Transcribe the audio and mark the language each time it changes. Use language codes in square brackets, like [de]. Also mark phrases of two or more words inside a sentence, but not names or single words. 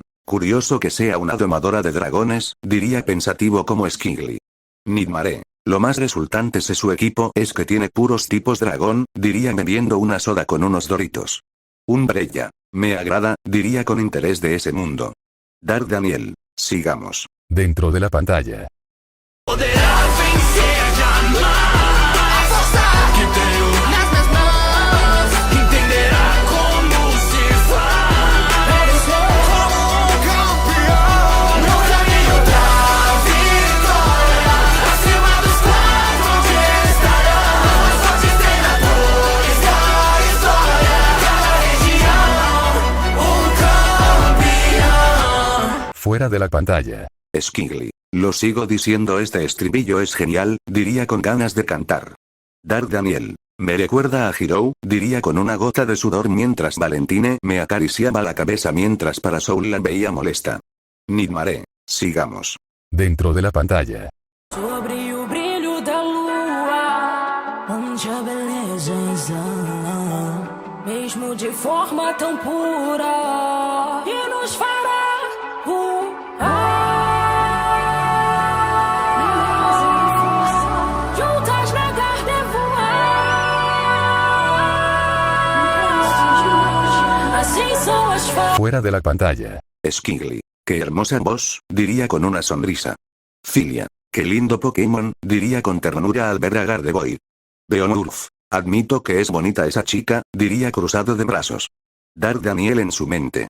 [es] Curioso que sea una domadora de dragones, diría pensativo como Skingly. Nidmare. Lo más resultante de su equipo es que tiene puros tipos dragón, diría bebiendo una soda con unos doritos. Umbrella. Me agrada, diría con interés de ese mundo. Dark Daniel. Sigamos. Dentro de la pantalla. [pt] Poderás vencer jamais. A força Que tenho nas minhas mãos, entenderá como se faz. Como um campeão no caminho da vitória. Acima dos 4 onde estarão os fortes treinadores da história. Cada região campeão. [es] Fuera de la pantalla. Skingly. Lo sigo diciendo, este estribillo es genial, diría con ganas de cantar. Dark Daniel. Me recuerda a Hiro, diría con una gota de sudor mientras Valentine me acariciaba la cabeza mientras Parasol la veía molesta. Nigmare, sigamos. Dentro de la pantalla. [pt] Sobre o brilho da lua, onde a beleza exala, mesmo de forma tão pura, e nos fará voar. Juntas nadar de voar. Assim são as formas. [es] Fuera de la pantalla. Skigly, qué hermosa voz, diría con una sonrisa. Filia, qué lindo Pokémon, diría con ternura al ver a Gardevoir. Beowulf, admito que es bonita esa chica, diría cruzado de brazos. Dark Daniel en su mente.